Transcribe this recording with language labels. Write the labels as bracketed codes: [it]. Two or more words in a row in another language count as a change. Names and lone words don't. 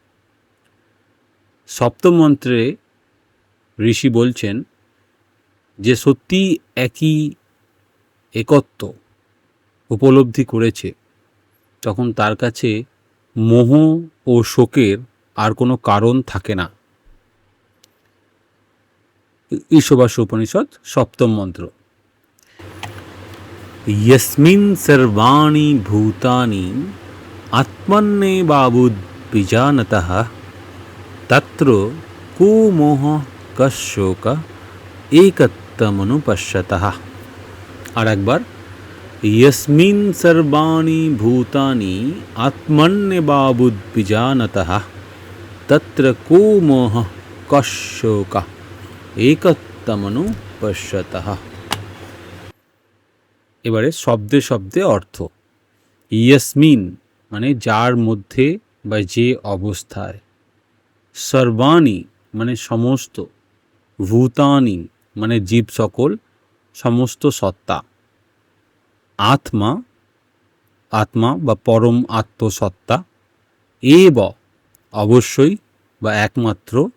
[bn] সপ্তম মন্ত্রে ঋষি বলছেন যে সত্যি একই একত্ব উপলব্ধি করেছে, তখন তার কাছে মোহ ও শোকের আর কোনো কারণ থাকে না। ঈশবাস্য উপনিষদ সপ্তম মন্ত্র। [sa] यस्मिन् सर्वाणि भूतानि आत्मन्नेवावुद्विजानतः तत्र को मोहः कः शोकः एकत्वमनुपश्यतः। [bn] আর একবার, [sa] यस्मिन् सर्वाणि भूतानि आत्मन्नेवावुद्विजानतः तत्र को मोहः कः शोकः एकत्वमनुपश्यतः। [bn] এবারে শব্দে শব্দে অর্থ। ইয়াসমিন মানে যার মধ্যে বা যে অবস্থায়, সর্বাণী মানে সমস্ত, ভূতানি মানে জীব সকল, সমস্ত সত্তা, আত্মা আত্মা বা পরম আত্মসত্তা, এব অবশ্যই বা একমাত্র,